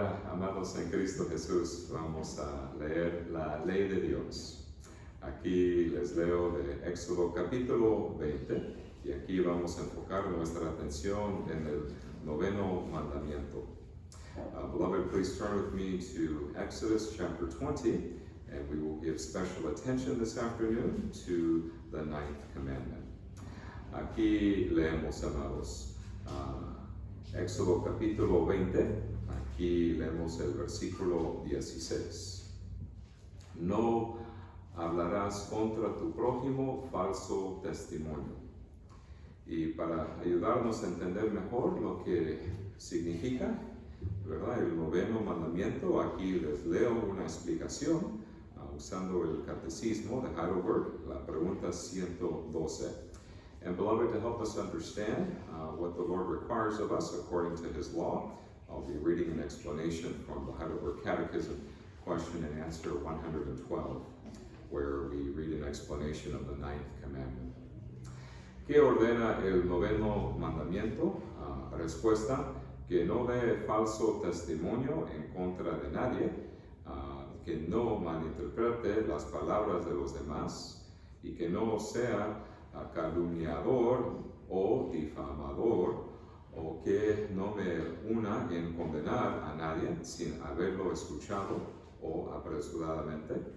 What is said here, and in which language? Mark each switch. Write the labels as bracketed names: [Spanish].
[Spanish] hermanos en Cristo Jesús, vamos a leer la ley de Dios. Aquí les leo de Éxodo capítulo 20 y aquí vamos a enfocar nuestra atención en el 9º mandamiento. [English] Beloved, please turn with me to Exodus chapter 20, and we will give special attention this afternoon to the 9th commandment. [Spanish] Aquí leemos, amados, Éxodo capítulo 20, aquí leemos el versículo 16. No hablarás contra tu prójimo falso testimonio. Y para ayudarnos a entender mejor lo que significa, ¿verdad?, el 9º mandamiento, aquí les leo una explicación usando el catecismo de Heidelberg, la pregunta 112. [English] And beloved, to help us understand what the Lord requires of us according to His law, I'll be reading an explanation from the Heidelberg Catechism, question and answer 112, where we read an explanation of the 9th commandment. [Spanish] ¿Qué ordena el 9º mandamiento? Respuesta: que no dé falso testimonio en contra de nadie, que no malinterprete las palabras de los demás y que no sea calumniador o difamador, o que no me una en condenar a nadie sin haberlo escuchado o apresuradamente,